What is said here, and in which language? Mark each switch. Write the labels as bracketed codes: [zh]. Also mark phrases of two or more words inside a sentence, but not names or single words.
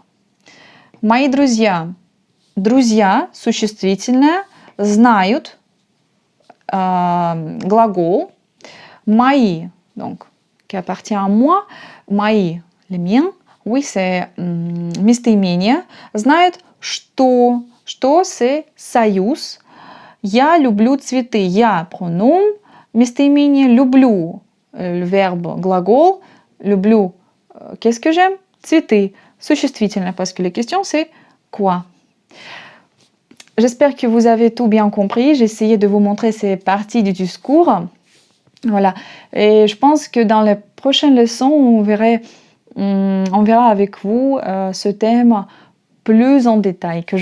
[ru] Мои друзья. Друзья, существительное, знают, глагол. Мои, [fr] donc, qui appartient à moi. Мои, les miens. Oui, c'est местоимение. [ru] Знают, что. Что, c'est союз. Я люблю цветы. Я, pronom. Местоимение, люблю. [fr] Le verbe, [ru] глагол. Люблю. [fr] Qu'est-ce que j'aime? [ru] Цветы. Существительное, [fr] parce que la question, c'est quoi? J'espère que vous avez tout bien compris. J'ai essayé de vous montrer ces parties du discours. Voilà. Et je pense que dans les prochaines leçons, on verra avec vous ce thème plus en détail qu'aujourd'hui.